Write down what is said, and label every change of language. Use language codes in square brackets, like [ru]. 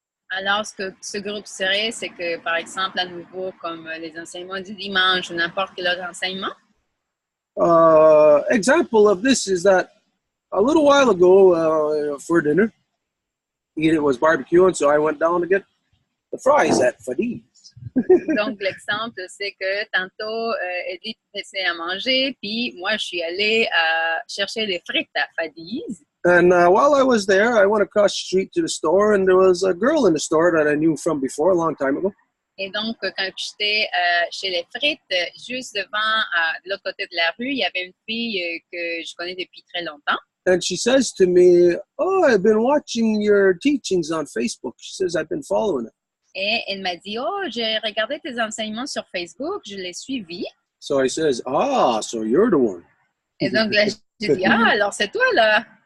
[fr] Alors, ce que ce groupe serait, c'est que, par exemple, à nouveau, comme les enseignements du dimanche ou n'importe quel autre enseignement. [en] Example of this is that a little while ago for dinner, it was barbecue, and so I went down to get the fries at Fadi's. [fr] Donc, l'exemple, c'est que tantôt, Edith essaie à manger, puis moi, je suis allée chercher les frites à Fadi's. [en] And while I was there, I went across the street to the store, and there was a girl in the store that I knew from before, a long time ago. [fr] Et donc, quand j'étais chez les frites, juste devant, de l'autre côté de la rue, il y avait une fille que je connais depuis très longtemps. [en] And she says to me, "Oh, I've been watching your teachings on Facebook." She says, "I've been following it." [fr] Et elle m'a dit, oh, j'ai regardé tes enseignements sur Facebook, je l'ai suivi. [en] So I says, "Ah, so you're the one." [fr] Et donc, là, j'ai dit, ah, alors c'est toi, là.